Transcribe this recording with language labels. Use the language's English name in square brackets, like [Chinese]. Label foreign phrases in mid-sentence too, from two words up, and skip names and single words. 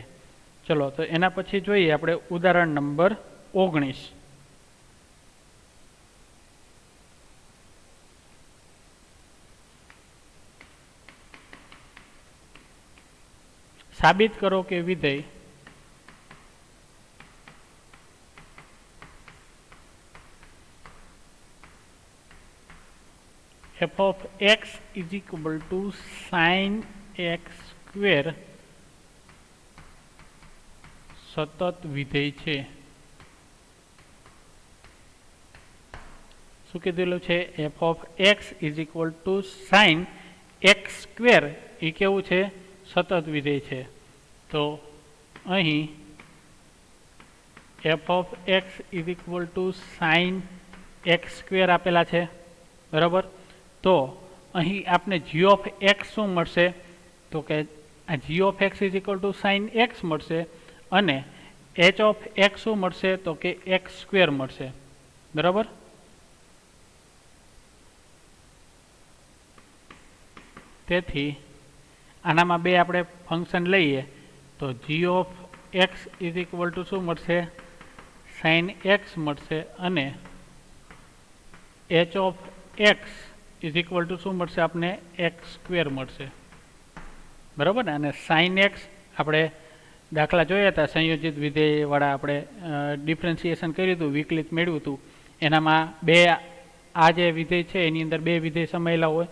[Gujarati] ચલો તો એના પછી જોઈએ આપણે ઉદાહરણ નંબર 19. સાબિત કરો કે વિધેય [English] f of x is equal to sin x square [Gujarati] સતત વિધેય છે. શું કીધેલું છે? [English] f of x is equal to sin x square [Gujarati] એ કેવું છે? સતત વિધેય છે. તો અહીં [English] f of x is equal to sin x square [Gujarati] આપેલા છે, બરાબર. તો અહીં આપણે [English] g of x [Gujarati] શું મળશે? તો કે આ [English] g of x is equal to sin x [Gujarati] મળશે અને [English] h of x [Gujarati] શું મળશે? તો કે x સ્ક્વેર મળશે, બરાબર. તેથી આનામાં બે આપણે ફંક્શન લઈએ તો [English] g of x is equal to [Gujarati] શું મળશે? [English] sin x [Gujarati] મળશે અને [English] h of x is equal to [Gujarati] શું મળશે? આપણે x સ્ક્વેર મળશે, બરાબર ને. અને [English] sin x [Gujarati] આપણે દાખલા જોયા હતા, સંયોજિત વિધેયવાળા આપણે ડિફરન્સિએશન કર્યું હતું, વિકલિત મેળવ્યું હતું. એનામાં બે આ જે વિધેય છે એની અંદર બે વિધેય સમાયેલા હોય.